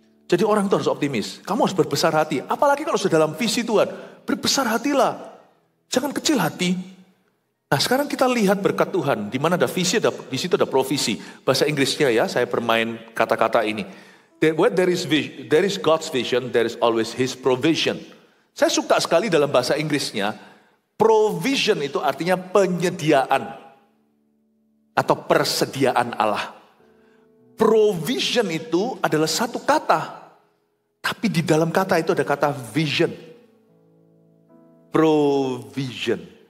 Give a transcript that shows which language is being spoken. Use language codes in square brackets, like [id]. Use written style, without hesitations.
[id] Jadi orang itu harus optimis. Kamu harus berbesar hati. Apalagi kalau sudah dalam visi Tuhan. Berbesar hatilah. Jangan kecil hati. Nah sekarang kita lihat berkat Tuhan. Di mana ada visi, di situ ada provisi. Bahasa Inggrisnya ya, saya bermain kata-kata ini. [en] Where there is God's vision, there is always His provision. [id] Saya suka sekali dalam bahasa Inggrisnya. Provision itu artinya penyediaan. Atau persediaan Allah. Provision itu adalah satu kata. Tapi di dalam kata itu ada kata vision. Provision.